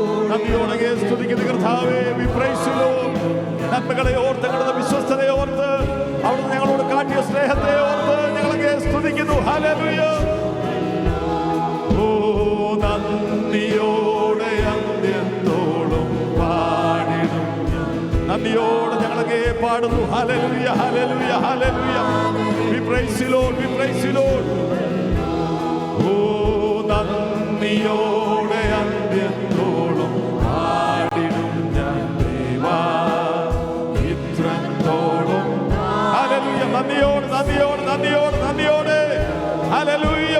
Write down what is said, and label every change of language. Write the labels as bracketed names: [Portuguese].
[Malayalam] നന്ദിയോടെ സ്തുതിക്കുന്ന കർത്താവേ, [English] we praise you Lord. [Malayalam] നന്മകളെ ഓർത്ത്, ഞങ്ങളുടെ വിശ്വസ്തതയെ ഓർത്ത്, അവിടുന്ന് ഞങ്ങളോട് കാട്ടിയ സ്നേഹത്തെ ഓർത്ത് ഞങ്ങളെ സ്തുതിക്കുന്നു. ഹല്ലേലൂയ. ഓ നന്ദിയോടെ അന്ത്യത്തോളം പാടിടും. നന്ദിയോടെ ഞങ്ങളെ പാടുന്നു. Hallelujah, hallelujah, hallelujah. [English] We praise you Lord, we praise you Lord. [Malayalam] ഓ നന്ദിയോടെ അന്ത്യത്തോളം പാടിടും ഞാൻ ദേവാ ഇത്രത്തോളം. ഹല്ലേലൂയ. നന്ദിയോട് നന്ദിയോട് നന്ദിയോട് നന്ദിയോടെ. ഹല്ലേലൂയ.